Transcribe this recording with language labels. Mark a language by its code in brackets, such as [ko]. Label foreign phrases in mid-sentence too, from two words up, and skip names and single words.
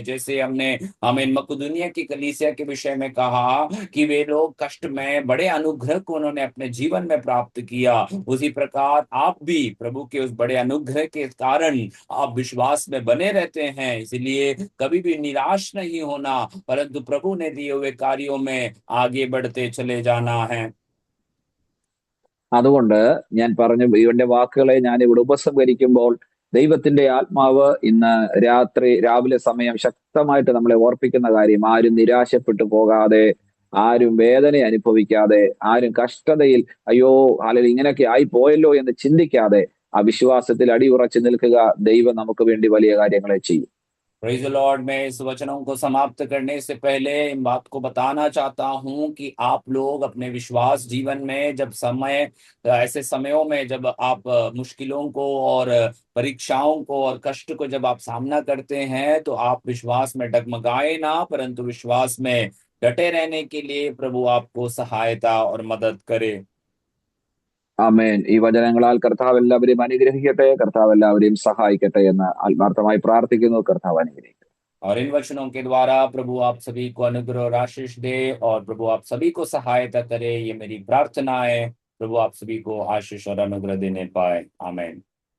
[hi] जैसे हमने आमीन मकदूनिया की कलीसिया के विषय में कहा कि वे लोग कष्ट में बड़े अनुग्रह को उन्होंने अपने जीवन में प्राप्त किया, उसी प्रकार आप भी प्रभु के उस बड़े अनुग्रह के कारण आप विश्वास में बने रहते हैं। इसलिए कभी भी निराश नहीं होना, परंतु प्रभु ने दिए हुए कार्यों में आगे बढ़ते चले जाना है। [ml] അതുകൊണ്ട് ഞാൻ പറഞ്ഞു ഇവന്റെ വാക്കുകളെ ഞാൻ ഇവിടെ ഉപസംഹരിക്കുമ്പോൾ ദൈവത്തിന്റെ ആത്മാവ് ഇന്ന് രാവിലെ സമയം ശക്തമായിട്ട് നമ്മളെ ഓർപ്പിക്കുന്ന കാര്യം, ആരും നിരാശപ്പെട്ടു പോകാതെ, ആരും വേദന അനുഭവിക്കാതെ, ആരും കഷ്ടതയിൽ അയ്യോ അല്ലെങ്കിൽ ഇങ്ങനെയൊക്കെ ആയി പോയല്ലോ എന്ന് ചിന്തിക്കാതെ ആ വിശ്വാസത്തിൽ അടിയുറച്ചു നിൽക്കുക. ദൈവം നമുക്ക് വേണ്ടി വലിയ കാര്യങ്ങളെ ചെയ്യും. [en] praise the Lord. [hi] मैं इस वचनों को समाप्त करने से पहले इन बात को बताना चाहता हूं कि आप लोग अपने विश्वास जीवन में जब ऐसे समयों में जब आप मुश्किलों को और परीक्षाओं को और कष्ट को जब आप सामना करते हैं, तो आप विश्वास में डगमगाए ना, परंतु विश्वास में डटे रहने के लिए प्रभु आपको सहायता और मदद करे। [ml] ആമേൻ. ഈ വചനങ്ങളാൽ കർത്താവ് എല്ലാവരെയും അനുഗ്രഹിക്കട്ടെ, കർത്താവ് എല്ലാവരെയും സഹായിക്കട്ടെ എന്ന് ആത്മാർത്ഥമായി പ്രാർത്ഥിക്കുന്നു. കർത്താവ് അനുഗ്രഹിക്കട്ടെ. [hi] और इन वचनों के द्वारा प्रभु आप सभी को अनुग्रह और आशीष दे और प्रभु आप सभी को सहायता करे, ये मेरी प्रार्थना है। प्रभु आप सभी को आशीष और अनुग्रह देने पाए। आमीन।